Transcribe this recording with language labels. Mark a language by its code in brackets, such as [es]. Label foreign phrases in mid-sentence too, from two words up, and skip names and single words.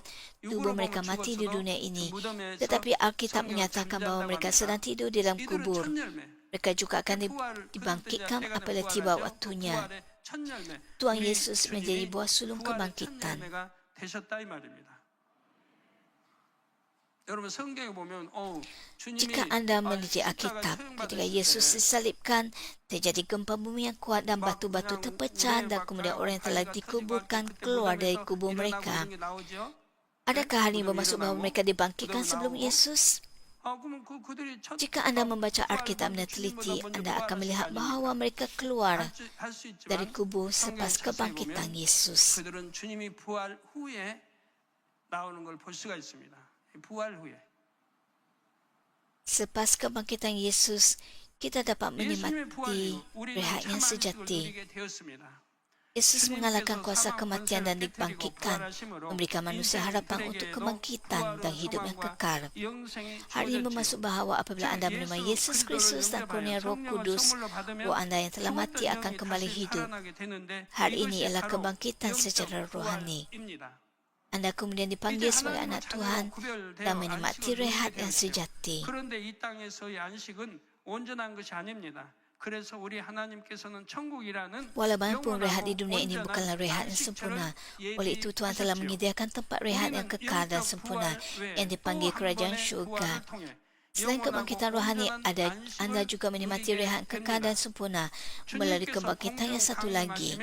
[ms] Tubuh mereka mati di dunia ini, tetapi Alkitab menyatakan bahawa mereka sedang tidur di dalam kubur. Mereka juga akan dibangkitkan apabila tiba waktunya. Tuhan Yesus menjadi buah sulung kebangkitan. [ko] 여러분 성경에 보면 [ms] Jika [ko] 주님이 [ms] Anda meneliti Alkitab, ketika Yesus disalibkan, terjadi gempa bumi yang kuat dan batu-batu terpecah dan kemudian orang yang telah dikuburkan keluar dari kubur mereka. Adakah hal ini bermaksud bahawa mereka dibangkitkan sebelum Yesus? Jika Anda membaca Alkitab dan teliti, Anda akan melihat bahawa mereka keluar dari kubur selepas kebangkitan Yesus. [ko] 그들은 주님이 부활 후에 나오는 걸 볼 수가 있습니다. 부활 후에. [ms] Selepas kebangkitan Yesus, kita dapat [ko] 예수님의 부활이 [ms] menikmati [ko] 우리는 [ms] rehat yang [ko] 참 안식을 [ms] sejati. [ko] 누리게 되었습니다. [ms] Yesus mengalahkan kuasa kematian dan dibangkitkan, memberikan manusia harapan untuk kebangkitan dan hidup yang kekal. Hal ini bermaksud bahawa apabila Anda menerima Yesus Kristus dan kurnia Roh Kudus, roh Anda yang telah mati akan kembali hidup. Hal ini ialah kebangkitan secara rohani. Anda kemudian dipanggil sebagai anak Tuhan dan menikmati rehat yang sejati. [ko] 그런데 이 땅에서의 안식은 온전한 것이 아닙니다. 그래서 우리 하나님께서는 천국이라는 [ms] Walaupun rehat di dunia ini bukanlah rehat yang sempurna, oleh itu Tuhan telah menyediakan tempat rehat yang kekal dan sempurna yang dipanggil kerajaan syurga. Selain kebangkitan rohani, Anda juga menikmati rehat kekal dan sempurna melalui kebangkitan yang satu lagi.